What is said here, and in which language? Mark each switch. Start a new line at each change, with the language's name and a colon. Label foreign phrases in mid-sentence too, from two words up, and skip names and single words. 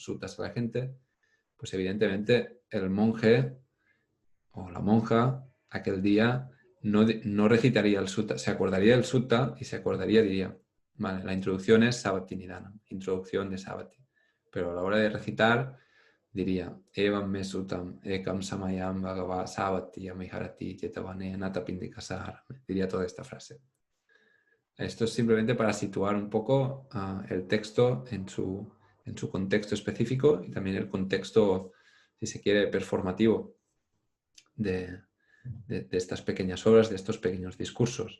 Spanish: suttas a la gente, pues evidentemente el monje o la monja aquel día no recitaría el sutta, se acordaría del sutta y se acordaría, diría, vale, la introducción es Savatthi Nidanam, introducción de Savatthi, pero a la hora de recitar diría
Pali: Evam me sutam ekam samayam bhagava Savatthi amiharati jetavane natapindikasahara,
Spanish: diría toda esta frase. Esto es simplemente para situar un poco el texto en su contexto específico y también el contexto, si se quiere, performativo de estas pequeñas obras, de estos pequeños discursos.